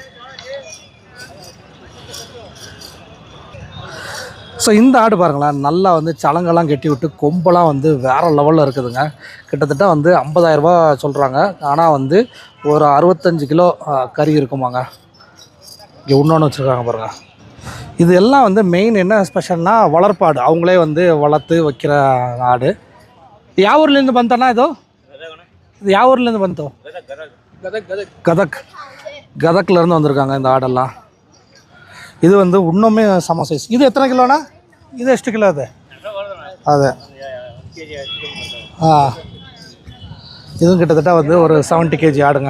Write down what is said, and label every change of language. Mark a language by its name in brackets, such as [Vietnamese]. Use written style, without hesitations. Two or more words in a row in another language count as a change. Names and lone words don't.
[Tamil] ஸோ இந்த ஆடு பாருங்களேன், நல்லா சலங்கெல்லாம் கட்டி விட்டு கொம்பெல்லாம் வேறு லெவலில் இருக்குதுங்க. கிட்டத்தட்ட 50,000 ரூபா சொல்கிறாங்க. ஆனால் ஒரு 65 கிலோ கறி இருக்குமாங்க. இங்கே இன்னொன்று வச்சுருக்காங்க பாருங்கள். இது எல்லாம் மெயின் என்ன ஸ்பெஷல்னா வளர்ப்பாடு. அவங்களே வளர்த்து வைக்கிற ஆடு. [Kannada] ಯಾವ ಊರ್ಲಿಂದ ಬಂತಣ್ಣ ಇದು? ಯಾವ ಊರ್ಲಿಂದ ಬಂತು? [Tamil] கதக்லேருந்து வந்திருக்காங்க இந்த ஆடெல்லாம். இது இன்னுமே சம சைஸ். இது எத்தனை கிலோண்ணா? இது ಎಷ್ಟು கிலோ அது? அது இதுவும் கிட்டத்தட்ட ஒரு 70 kg ஆடுங்க.